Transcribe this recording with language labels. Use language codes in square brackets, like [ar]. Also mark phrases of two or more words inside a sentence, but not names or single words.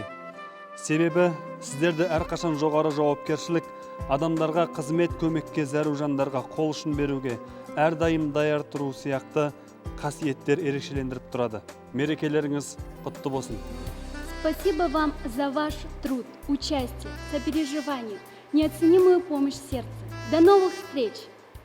[kk] Себебі сіздерді әрқашан жоғары жауапкершілік, адамдарға қызмет, көмекке зәру жандарға қол ұшын беруге әрдайым даяр тұру сияқты қасиеттер ерекшелендіріп тұрады. Мерекелеріңіз құтты болсын. [ru] Спасибо вам за ваш труд, участие, сопереживание, неоценимую помощь сердца. До новых встреч!